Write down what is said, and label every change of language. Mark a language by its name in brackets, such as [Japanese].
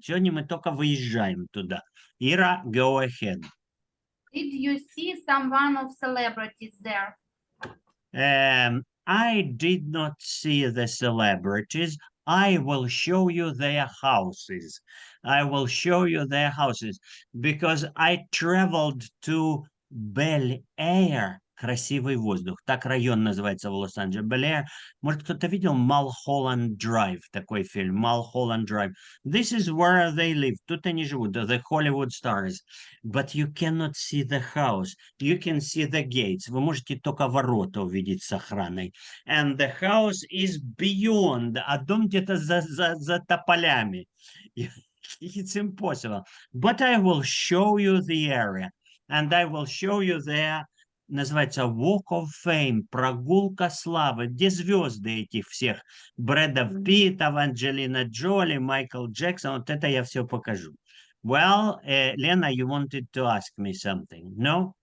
[Russian] Сегодня мы только выезжаем туда. [English] Ира, go ahead. Did you see someone of celebrities there? I did not see the celebrities. I will show you their houses. I will show you their houses because I traveled to Bel Air [Russian] Красивый воздух. Так район называется в Лос-Анджелесе. Белэйр. Может, кто-то видел Малхолланд Драйв, такой фильм. [English] Малхолланд Драйв. This is where they live. [Russian] Тут они живут, [English] the Hollywood stars. But you cannot see the house. You can see the gates. [Russian] Вы можете только ворота увидеть с охраной. [English] And the house is beyond. [Russian] А дом где-то за тополями. [English] It's impossible. But I will show you the area. And I will show you there. [Russian] Называется Walk of Fame, прогулка славы, где звезды этих всех, Брэда Питта, Анджелина Джоли, Майкл Джексон, вот это я все покажу. [English] Well, Lena, you wanted to ask me something, no?